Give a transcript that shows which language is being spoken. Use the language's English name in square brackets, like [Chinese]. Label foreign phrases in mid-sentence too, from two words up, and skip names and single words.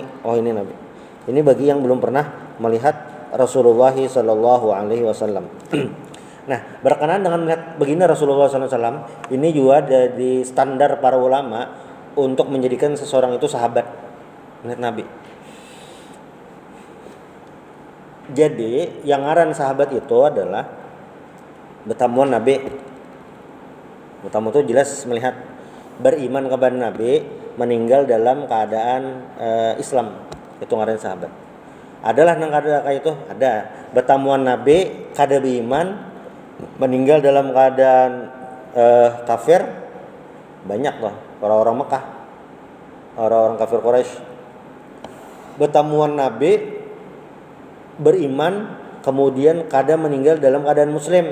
[Indonesian] Oh, ini Nabi. Ini bagi yang belum pernah melihat Rasulullah [Arabic] صلى الله عليه وسلم. [Indonesian] Nah, berkenaan dengan melihat baginda Rasulullah [Arabic] صلى الله عليه وسلم, [Indonesian] ini juga dari standar para ulama untuk menjadikan seseorang itu sahabat melihat Nabi. [Banjar] Jadi yang ngaran sahabat itu adalah betamuan Nabi. [Indonesian] Betamu itu jelas melihat, beriman kepada Nabi, meninggal dalam keadaan Islam, itu ngaran sahabat. [Banjar] Adalah nang kada kayak itu, ada betamuan Nabi kada beriman, meninggal dalam keadaan kafir, banyak loh. [Indonesian] Orang-orang Mekah, orang-orang kafir Quraisy. [Banjar] Betamuan Nabi beriman kemudian kadang meninggal dalam keadaan muslim.